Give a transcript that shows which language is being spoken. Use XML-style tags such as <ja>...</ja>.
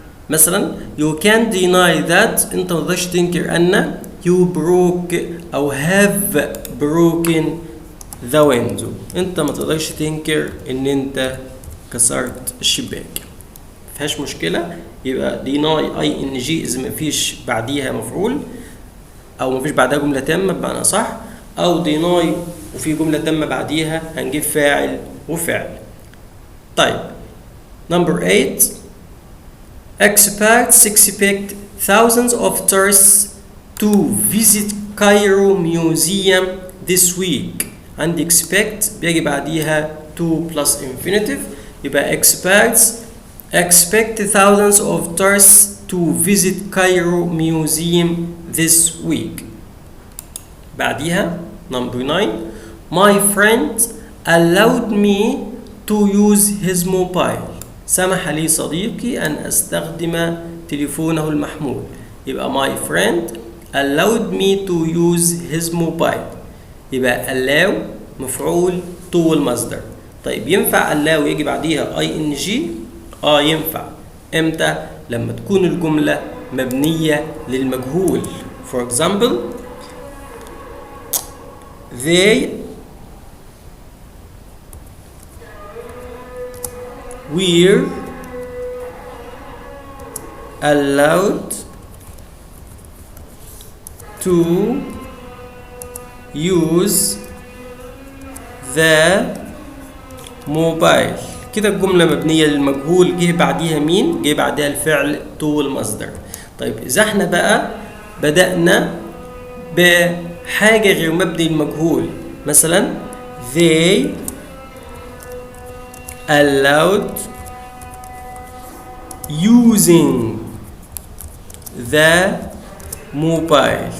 <ar>مثلا</ar> <en>you can't deny that،</en> <ar>انت ما تقدرش تنكر ان</ar> <en>you broke</en> <ar>او</ar> <en>have broken the window،</en> <ar>انت ما تقدرش تنكر ان انت كسرت الشباك، مفيهاش مشكله. يبقى deny ing اذا ما فيش بعديها مفعول او ما فيش بعدها جمله تامه بمعنى صح، او deny وفي جمله تامه بعديها هنجيب فاعل وفعل.</ar> <en>طيب number 8. Experts expect thousands of tourists to visit Cairo Museum this week. عندي expect بيجي بعديها to plus infinitive، يبقى experts expect thousands of tourists to visit Cairo Museum this week.</en> <ar>بعديها number 9.</ar> <en>My friend allowed me to use his mobile.</en> <ar>سمح لي صديقي أن أستخدم تليفونه المحمول.</ar> <en>يبقى my friend allowed me to use his mobile.</en> <ar>يبقى allow مفعول to المصدر. طيب ينفع allow يجي بعديها ing؟ ينفع. امتى؟ لما تكون الجملة مبنية للمجهول.</ar> <en>For example they were allowed to use the mobile.</en> <ar>كده الجملة مبنية للمجهول، جه بعديها مين؟ جه بعديها الفعل to المصدر. طيب إذا احنا بقى بدأنا بحاجة غير مبني للمجهول، مثلا</ar> <en>they allowed using the mobile.</en>